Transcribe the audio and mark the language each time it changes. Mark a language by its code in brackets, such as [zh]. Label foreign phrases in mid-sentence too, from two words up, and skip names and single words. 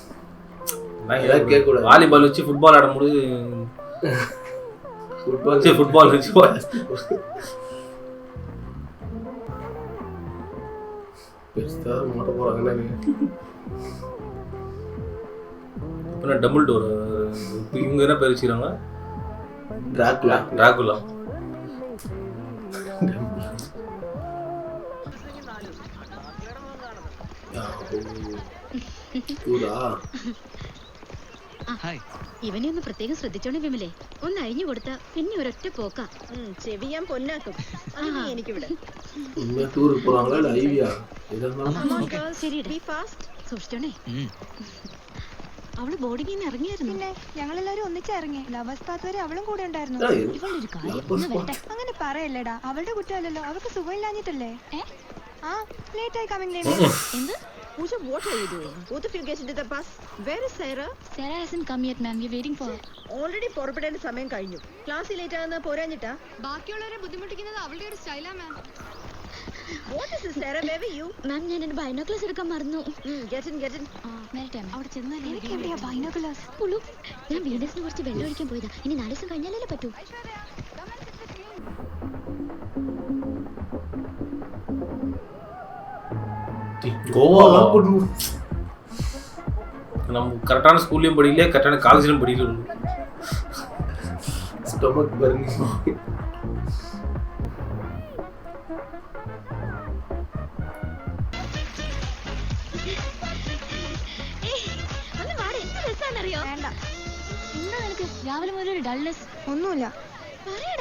[ta] வாலிபால் வச்சு ஃபுட்பால் ஆடும்போது ஃபுட்பால் வச்சு பெருசா மாட்ட போறாங்க. அப்புறம் [en] double door [ta] இவங்க என்ன பேர் வச்சுக்கிறாங்க? டிராகுலா. [ml] ഇവനെ ഒന്ന് പ്രത്യേകം ശ്രദ്ധിച്ചോണേ വിമലേ. ഒന്ന് അഴിഞ്ഞു കൊടുത്താ പിന്നെ ഒരൊറ്റ പോക്കാ. ചെവി ഞാൻ പൊന്നാക്കും. എനിക്കിവിടെ സൂക്ഷിച്ചോണേ. അവള് ബോർഡിങ്ങിൽ നിന്ന് ഇറങ്ങിയായിരുന്നു. പിന്നെ ഞങ്ങളെല്ലാരും ഒന്നിച്ചിറങ്ങി. ലവേഴ്സ് പാത്ത് വരെ അവളും കൂടെ ഉണ്ടായിരുന്നു. ഇവളൊരു കാര്യം അങ്ങനെ പറയല്ലേടാ, അവളുടെ കുറ്റമല്ലല്ലോ. അവൾക്ക് സുഖമില്ലാഞ്ഞിട്ടല്ലേ? ലേറ്റ് ആയി [en] coming lady. [ml] എന്ത്? [en] Pooja, what are you doing? Both of you get into the bus. Where is Sarah? Sarah hasn't come yet, ma'am. We're waiting for her. [ml] Already പുറപ്പെടേണ്ട സമയം കഴിഞ്ഞു. ക്ലാസ്സിൽ ലേറ്റ് ആകുന്ന പോരാഞ്ഞിട്ടാ? ബാക്കിയുള്ളവരെ ബുദ്ധിമുട്ടിക്കുന്നത് അവളുടെ ഒരു സ്റ്റൈലാ മാം. [en] What is this, Sarah? Where were you? [ml] മാം, ഞാൻ എന്റെ ബൈനോക്കുലസ് എടുക്കാൻ മറന്നു. [en] Get in. [ml] നേരത്തെ അവിടെ ചെന്നാലേ. എനിക്ക് എവിടെയാ ബൈനോക്കുലസ്? പുളു, ഞാൻ വീഡിയോസിന് കുറച്ച് വെള്ളം ഒഴിക്കാൻ പോയതാ. ഇനി 4 ദിവസം കഴിഞ്ഞാലല്ലേ പറ്റൂ. [ta] நம்ம கரெக்டான ஸ்கூல்லையும் படிக்கல, கரெக்டான காலேஜ்லையும் படிக்கல. [en] stomach burning. [ml] വേണ്ട. എന്താ നിനക്ക് രാവിലെ മുതൽ ഒരു ഡൾനെസ്? ഒന്നുമില്ല. പറയടാ.